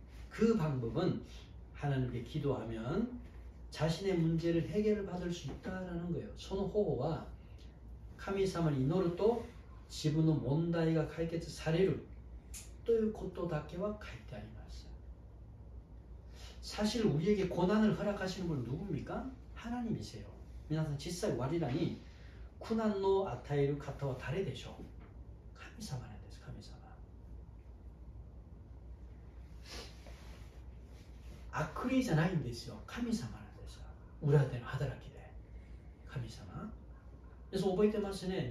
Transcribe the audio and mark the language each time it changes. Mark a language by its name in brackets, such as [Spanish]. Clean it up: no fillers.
[Korean] 그 방법은 하나님께 기도하면 자신의 문제를 해결을 받을 수 있다라는 거예요. [Japanese] その方法は神様に祈ると自分の問題が解決されるということだけは書いてあります。 [Korean] 사실 우리에게 고난을 허락하시는 분은 누굽니까? 하나님이세요. [Japanese] 皆さん実際我らに苦難の与える方は誰でしょう？神様なんです。神様。悪霊じゃないんですよ。神様なんですよ。裏での働きで。神様。그래서覚えてますね。